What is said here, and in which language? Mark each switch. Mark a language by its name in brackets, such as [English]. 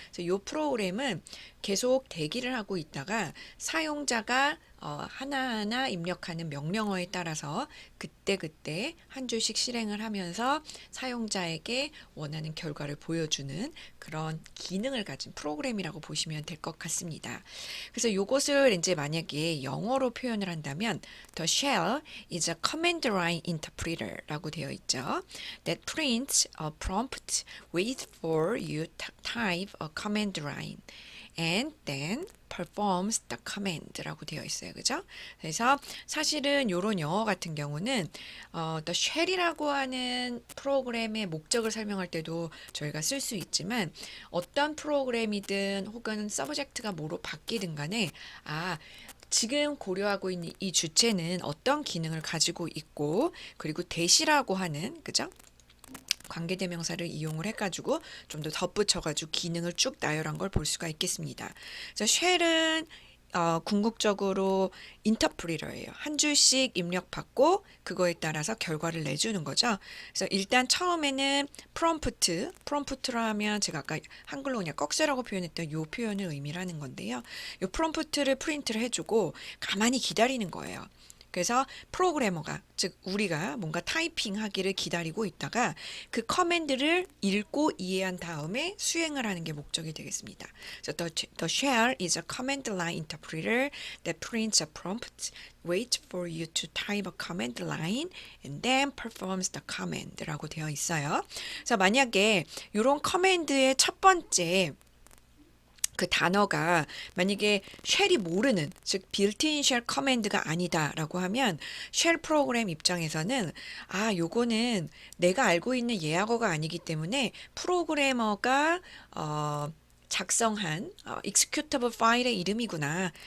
[Korean] 그래서 요 프로그램은 계속 대기를 하고 있다가 사용자가 하나하나 입력하는 명령어에 따라서 그때그때 한 줄씩 실행을 하면서 사용자에게 원하는 결과를 보여주는 그런 기능을 가진 프로그램이라고 보시면 될 것 같습니다. 그래서 이것을 이제 만약에 영어로 표현을 한다면 [English] The shell is a command line interpreter [Korean] 라고 되어 있죠. [English] That prints a prompt, wait for you to type a command line. And then performs the command [Korean] 라고 되어 있어요. 그죠? 그래서 사실은 요런 영어 같은 경우는 the shell이라고 하는 프로그램의 목적을 설명할 때도 저희가 쓸 수 있지만, 어떤 프로그램이든 혹은 서브젝트가 뭐로 바뀌든 간에 지금 고려하고 있는 이 주체는 어떤 기능을 가지고 있고, 그리고 대시라고 하는, 그죠? 관계대명사를 이용을 해가지고 좀 더 덧붙여가지고 기능을 쭉 나열한 걸 볼 수가 있겠습니다. 그래서 쉘은 궁극적으로 인터프리터예요. 한 줄씩 입력받고 그거에 따라서 결과를 내주는 거죠. 그래서 일단 처음에는 프롬프트로 하면 제가 아까 한글로 그냥 꺽쇠라고 표현했던 요 표현을 의미를 하는 건데요. 요 프롬프트를 프린트를 해주고 가만히 기다리는 거예요. 그래서 프로그래머가, 즉 우리가 뭔가 타이핑하기를 기다리고 있다가 그 커맨드를 읽고 이해한 다음에 수행을 하는 게 목적이 되겠습니다. [English] So the shell is a command line interpreter that prints a prompt, waits for you to type a command line, and then performs the command [Korean] 라고 되어 있어요. 그래서 만약에 이런 커맨드의 첫 번째 그 단어가 만약에 쉘이 모르는, 즉 빌트인 쉘 커맨드가 아니다라고 하면 쉘 프로그램 입장에서는 요거는 내가 알고 있는 예약어가 아니기 때문에 프로그래머가 작성한 executable 파일의 이름이구나.